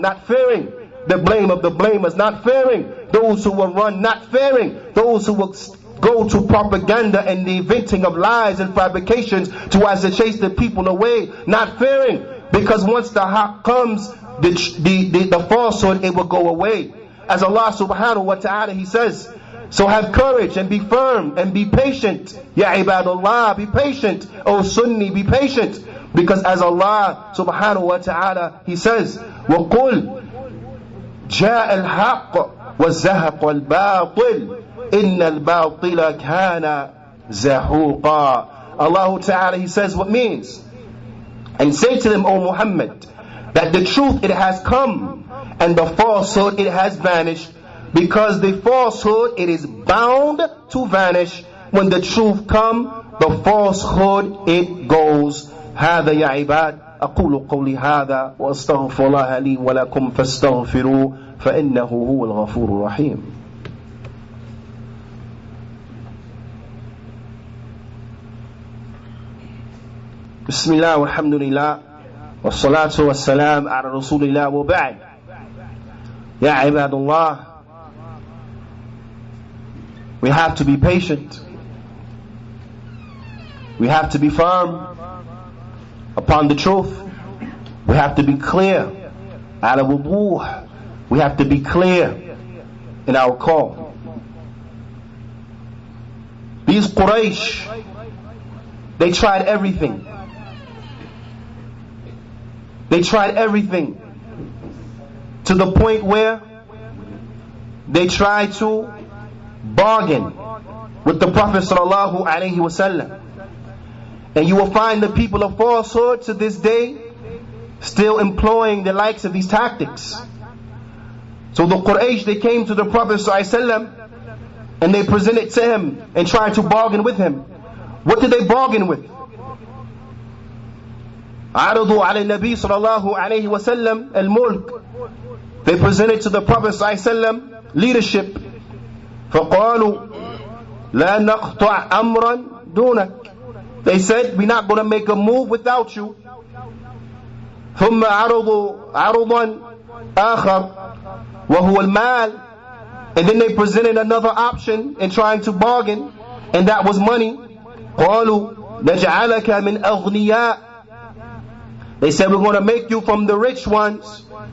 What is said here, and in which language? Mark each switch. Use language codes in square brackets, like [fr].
[en] Not fearing the blame of the blamers, not fearing those who will run, not fearing those who will go to propaganda and the inventing of lies and fabrications as to chase the people away, not fearing, because once the haqq comes, the falsehood, it will go away. As Allah subhanahu wa ta'ala, He says, so have courage and be firm and be patient. [ar] Ya ibadullah, [en] be patient. O Sunni, be patient. Because as Allah subhanahu wa ta'ala, He says, [ar] وَقُلْ جاء الحق وزهق الباطل إن الباطل كان زهوقا. Allah Ta'ala, He says what means. And say to them, O Muhammad, that the truth, it has come, and the falsehood, it has vanished. Because the falsehood, it is bound to vanish. When the truth come, the falsehood, it goes. هذا يا عباد أقول قولي هذا وأستغفر الله لي ولكم فاستغفروه فإنه هو الغفور الرحيم. بسم الله والحمد لله والصلاة والسلام على رسول الله وبعد. يا عباد الله, [en] we have to be patient. We have to be firm upon the truth. We have to be clear. [ar] على وضوح. [en] We have to be clear in our call. These Quraysh, they tried everything. They tried everything to the point where they tried to bargain with the Prophet sallallahu alaihi wasallam. And you will find the people of falsehood to this day still employing the likes of these tactics. So the Quraysh, they came to the Prophet ﷺ and they presented to him and tried to bargain with him. What did they bargain with? [ar] عرضوا على النبي صلى الله عليه وسلم الملك. [en] They presented to the Prophet ﷺ leadership. [ar] فقالوا لا نقطع أمرا دونك. [en] They said, we're not going to make a move without you. [ar] ثم عرضوا عرضا آخر وهو المال. [en] And then they presented another option in trying to bargain, and that was money. [ar] قالوا نجعلك من أغنياء. [en] They said, we're going to make you from the rich ones.